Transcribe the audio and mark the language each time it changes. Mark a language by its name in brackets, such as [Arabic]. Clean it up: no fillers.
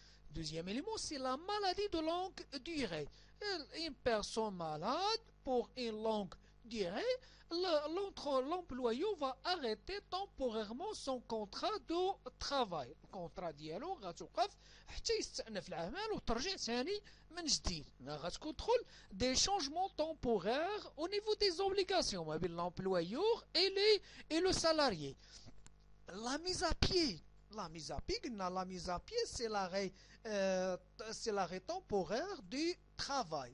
[French] Deuxième élément, c'est la maladie de longue durée. Une personne malade pour une longue durée, l'employeur va arrêter temporairement son contrat de travail. [Arabic] الكونترا ديالو غتوقف حتى يستأنف العمل وترجع ثاني من جديد. غتدخل [French] des changements temporaires au niveau des obligations [Arabic] ما بين [French] l'employeur et le salarié. La mise à pied. La mise à pied, c'est l'arrêt temporaire du travail.